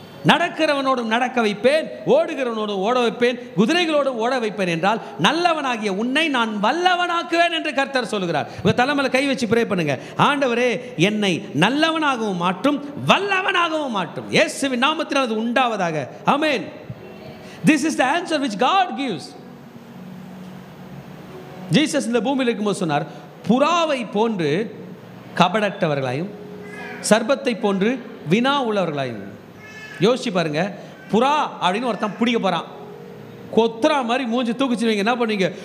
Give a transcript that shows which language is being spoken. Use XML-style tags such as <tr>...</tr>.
<ta>நடக்கிறவனோடும் நடக்க வைப்பேன், ஓடுகிறவனோடும் ஓட வைப்பேன், குதிரைகளோடும் ஓட வைப்பேன் என்றால் நல்லவனாகிய உன்னை நான் வல்லவனாக்குவேன் என்று கர்த்தர் சொல்கிறார். உங்கள் தலைமையில் கை வச்சு ப்ரே பண்ணுங்க. ஆண்டவரே, என்னை நல்லவனாகவும் மாற்றும், வல்லவனாகவும் மாற்றும். இயேசுவின் நாமத்தில் அது உண்டாவதாக. ஆமென்.</ta> <en>This is the answer which God gives.</en> <ta>Jesus இந்த பூமியில் இருக்கும்போது சொன்னார், புறாவை போன்று கபடற்றவர்களாயும் சர்பத்தை போன்று வினா உள்ளவர்களாய். யோசிச்சு பாருங்க, புறா அப்படின்னு ஒருத்தன் பிடிக்க போகிறான், கொத்துறா மாதிரி மூஞ்சி தூக்கிச்சுவீங்க, என்ன பண்ணுவீங்க?</ta>